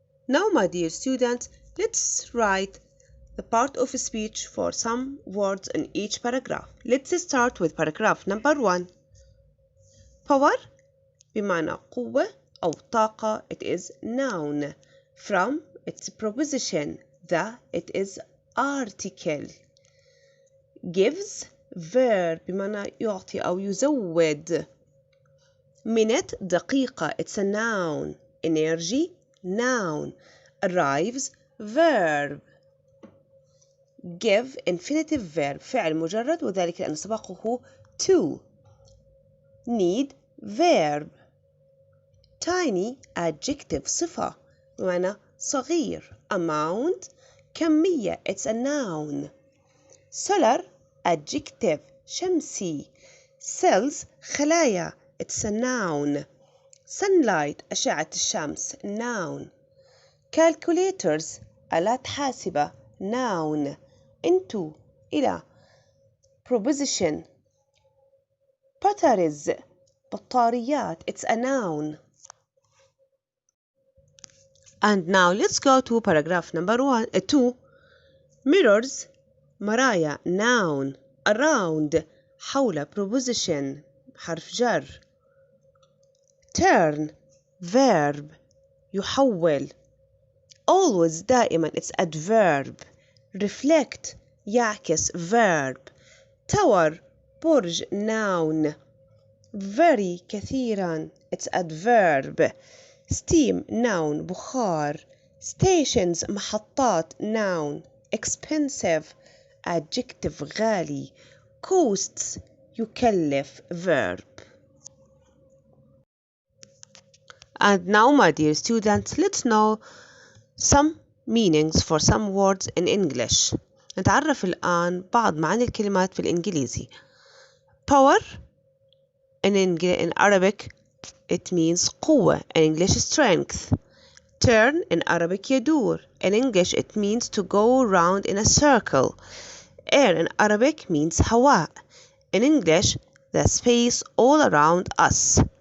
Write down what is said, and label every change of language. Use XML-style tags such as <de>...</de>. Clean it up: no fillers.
<en>Now my dear students, let's write the part of a speech for some words in each paragraph. Let's start with paragraph number 1.</en> <ar>Power بمعنى قوة أو طاقة.</ar> <en>It is noun. From its preposition the, it is article. Gives verb</en> <ar>بمعنى يعطي أو يزود.</ar> <en>Minute دقيقة. It's a noun. Energy noun. Arrives verb. Give infinitive verb</en> <ar>فعل مجرد، وذلك لأن سبقه to.</ar> <en>Need verb. Tiny adjective</en> <ar>صفة بمعنى صغير.</ar> <en>Amount كمية. It's a noun. Solar adjective شمسي. Cells خلايا. It's a noun. Sunlight أشعة الشمس. Noun. Calculators آلات حاسبة. Noun. Into إلى. Preposition. Batteries بطاريات. It's a noun. And now let's go to paragraph number 2. Mirrors مرايا. Noun. Around حول.</en> <ar>Preposition حرف جر.</ar> <en>Turn verb يحول. Always دائما. It's adverb. Reflect يعكس. Verb. Tower برج. Noun. Very كثيرا. It's adverb. Steam noun. بخار. stations محطات noun expensive adjective غالي costs يكلف verb. And now my dear students, let's know some meanings for some words in English.</en> <ar>نتعرف الآن بعض معاني الكلمات في الإنجليزي.</ar> <en>Power in Arabic it means قوة, in English strength. Turn in Arabic يدور, in English it means to go round in a circle. Air in Arabic means هواء, in English the space all around us.</en>